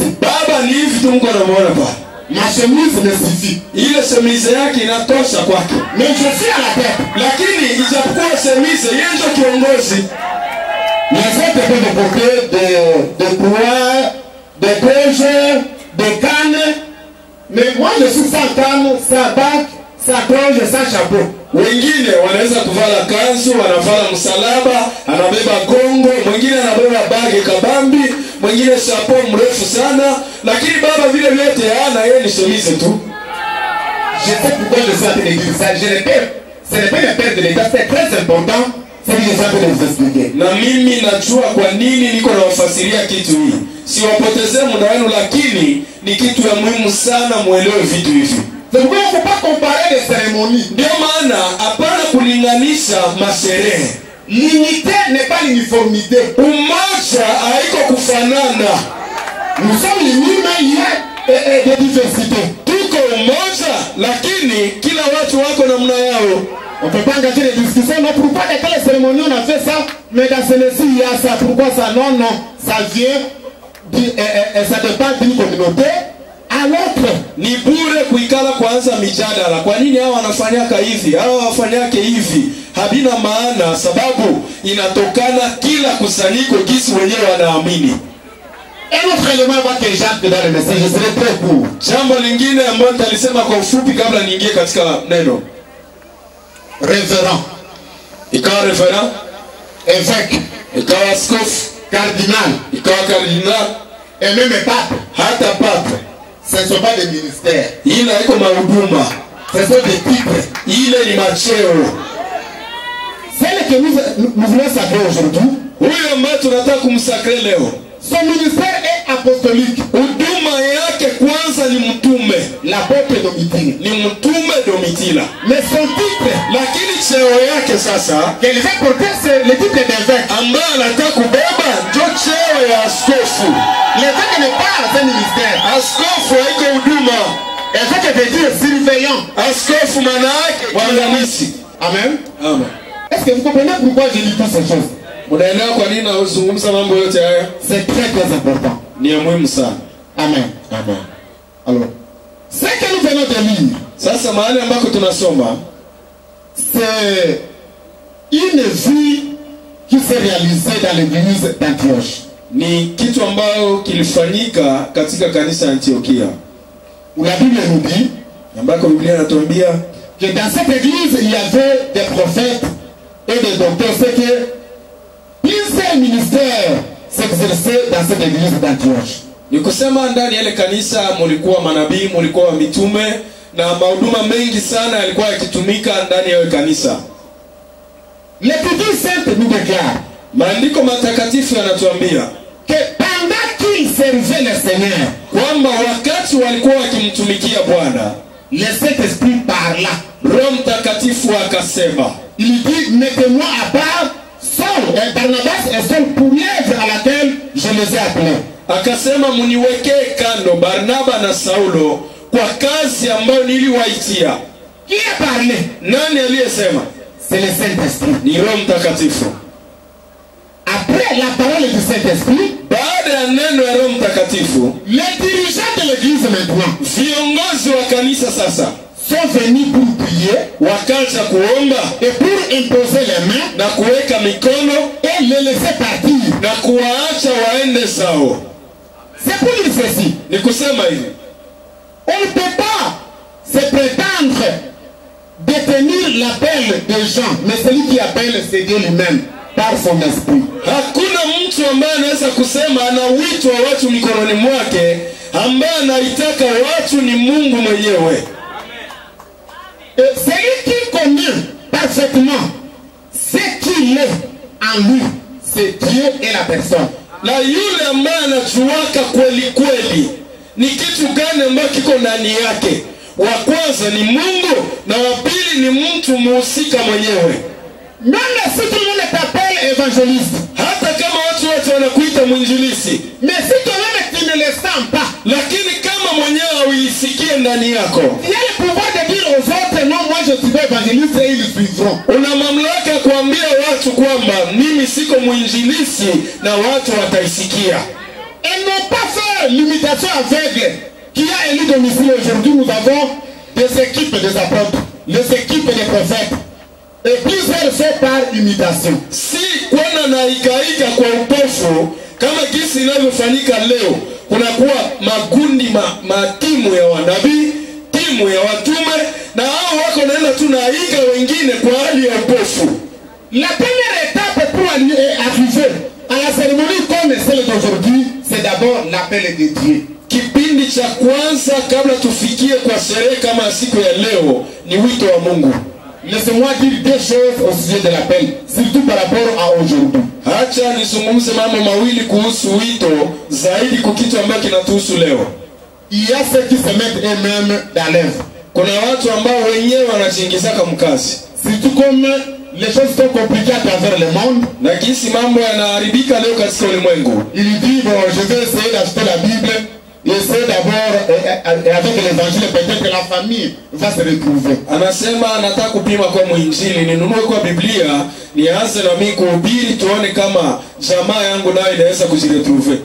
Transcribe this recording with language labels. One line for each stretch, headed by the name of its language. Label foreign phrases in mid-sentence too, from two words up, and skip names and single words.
Swahili: Baba ni hivi tu, mko namuona pa,
French: Ma chemise me suffit.
Swahili: ile semize yake inatosha kwake,
French: Mais je suis à la tête.
Swahili: lakini ijapokuwa semize, yeye ndio kiongozi.
French: Les autres peuvent porter des poids, des toges, des cannes. Mais moi, je suis sans canne, sans bac, sans toge, sans chapeau.
Swahili: Wengine wanaweza kuvala kanzu, wanavala msalaba, anabeba gongo, mwingine anabeba bagi kabambi, mwingine chapo mrefu sana, lakini baba vile vyote hana, yeye ni semize tu.
French: Je sais pourquoi je suis en train de dire ça. Ce n'est pas le père de l'État, c'est très important. C'est que je suis en train de vous expliquer.
Swahili: Na mimi najua kwa nini niko nawafasiria kitu hii. Siwapotezee muda wenu, lakini ni kitu ya muhimu sana muelewe vitu hivi.
French: C'est pourquoi il ne faut pas comparer les cérémonies.
Swahili: Ndio maana hapana kulinganisha masherehe.
French: L'unité n'est pas l'uniformité.
Swahili: Umoja haiko kufanana.
French: Nous sommes unis, mais il y a des diversités.
Swahili: Tuko umoja, lakini kila watu wako namna yao.
French: On ne peut pas engager des discussions. Non, pourquoi dans quelle cérémonie on a fait ça? Mais dans celle-ci, il y a ça. Pourquoi ça? Non, non. Ça vient, ça dépend d'une communauté à l'autre.
Swahili: Ni bure kuikala kwanza mijadala. Kwa nini hao wanafanyaka hivi? Hao wafanyake hivi. Habina maana, sababu inatokana kila kusanyiko jinsi wenyewe wanaamini.
French: Un autre élément va que j'entre dans le message. Je serai très court.
Swahili: Jambo lingine ambalo nitalisema kwa ufupi kabla niingie katika neno.
French: Révérend,
Swahili: Ikawa referent,
French: évêque,
Swahili: ikawa askofu,
French: cardinal,
Swahili: ikawa kardinal,
French: et même pape.
Swahili: hata pape.
French: Ce ne sont pas des ministères.
Swahili: Ile haiko mahuduma,
French: Ce sont des titres.
Swahili: ile ni macheo.
French: Celle que nous voulons savoir aujourd'hui,
Swahili: Huyo ambaye tunataka kumsakre leo,
French: son ministère est apostolique.
Swahili: huduma yake kwanza ni mtume,
French: L'apôtre Domitille.
Swahili: ni mtume Domitila,
French: Mais son titre,
Swahili: lakini cheo yake sasa
French: qu'elle va porter, c'est le titre d'évêque.
Swahili: ambaye anataka kubeba ndio cheo ya askofu.
French: L'évêque n'est pas un ministère.
Swahili: Askofu haiko huduma.
French: Évêque veut dire surveillant.
Swahili: Askofu maana yake mwangalizi.
French: Amen.
Swahili: Amen.
French: Est-ce que vous comprenez pourquoi je dis toutes ces choses?
Swahili: Unaelewa kwa nini nazungumza mambo yote haya?
French: C'est très très important.
Swahili: Ni ya muhimu sana.
French: Amen.
Swahili: Amen.
French: Alors, ce que nous venons de lire,
Swahili: Sasa mahali ambako tunasoma
French: c'est une vie qui s'est réalisée dans l'église d'Antioche.
Swahili: ni kitu ambayo kilifanyika katika kanisa ya Antiokia.
French: Où la Bible nous dit,
Swahili: ambako Biblia inatuambia
French: que dans cette église, il y avait des prophètes et des docteurs. C'est que plusieurs ministères s'exerçaient dans cette église d'Antioche.
Swahili: ni kusema ndani ya ile kanisa mulikuwa manabii, mulikuwa mitume na mahuduma mengi sana yalikuwa yakitumika ndani ya ile kanisa.
French: L'Écriture sainte nous déclare
Swahili: Maandiko matakatifu yanatuambia
French: que pendant qu'ils servaient le Seigneur,
Swahili: kwamba wakati walikuwa wakimtumikia Bwana,
French: le Saint-Esprit parla.
Swahili: Roho Mtakatifu akasema,
French: Il dit, mettez-moi à part Saul et Barnabas et Saul pour l'œuvre à laquelle je les ai appelés.
Swahili: akasema muniwekee kando Barnaba na Saulo kwa kazi ambayo niliwaitia.
French: Qui a parlé?
Swahili: Nani aliyesema?
French: C'est le Saint-Esprit.
Swahili: Ni Roho Mtakatifu.
French: Après la parole du Saint-Esprit,
Swahili: Baada ya neno ya Roho Mtakatifu,
French: les dirigeants de l'église maintenant
Swahili: viongozi wa kanisa sasa
French: sont venus pour prier
Swahili: wakaanza kuomba
French: et pour imposer les mains
Swahili: na kuweka mikono
French: et les laisser partir.
Swahili: na kuwaacha waende zao.
French: C'est pour dire ceci.
Swahili: Ni kusema hivi,
French: On ne peut pas se prétendre détenir l'appel des gens, mais celui qui appelle, c'est Dieu lui-même, par son esprit.
Swahili: hakuna mtu ambaye anaweza kusema ana wito wa watu mikononi mwake, ambaye anaitaka watu ni Mungu mwenyewe.
French: Et celui qui connaît parfaitement ce qu'il est en lui, c'est Dieu et la personne.
Swahili: Na yule ambaye anajuaka kweli kweli ni kitu gani ambacho kiko ndani yake, wa kwanza ni Mungu na wa pili ni mtu muhusika mwenyewe.
French: Même si tout le monde t'appelle évangéliste,
Swahili: Hata kama watu wote wanakuita mwinjilisi,
French: mais si toi-même tu ne le sens pas,
Swahili: lakini kama mwenyewe hauisikie ndani yako,
French: il y a le pouvoir de dire aux autres, non, moi je suis évangéliste et ils suivront.
Swahili: una mamlaka ya kuambia watu kwamba mimi siko mwinjilisi na watu wataisikia.
French: Et non pas faire l'imitation aveugle qui a élu domicile. Aujourd'hui, nous avons des équipes des apôtres, les équipes des prophètes. Et plusieurs sont par imitation.
Swahili: Si kwenda na ikaiga kwa upofu kama jinsi inavyofanyika leo, kunakuwa magundi matimu ya wanabii, timu ya watume, na hao wako naenda tunaiga wengine kwa hali ya upofu.
French: La première étape pour arriver à la cérémonie comme celle d'aujourd'hui, c'est d'abord l'appel de Dieu.
Swahili: Kipindi cha kwanza kabla tufikie kwa sherehe kama siku ya leo ni wito wa Mungu.
French: Laissez-moi dire deux choses au sujet de l'appel, surtout par rapport à aujourd'hui.
Swahili: Acha nizungumze mambo mawili kuhusu wito zaidi kwa kitu ambacho kinatuhusu leo.
French: Il y a ceux qui se mettent eux-mêmes dans l'œuvre.
Swahili: Kuna watu ambao wenyewe wanajiingizaka mkazi.
French: Surtout comme les choses sont compliquées à travers le monde.
Swahili: Na jinsi mambo yanaharibika leo katika ulimwengu.
French: Il dit, bon, je vais essayer d'acheter la Bible. Essayer d'abord, avec l'évangile, peut-être que la famille va se retrouver.
Swahili: Anasema anataka kupima kwa mwinjili, ninunue kwa Biblia, nianze na mimi kuhubiri tuone kama jamaa yangu nayo inaweza kujiretrouver.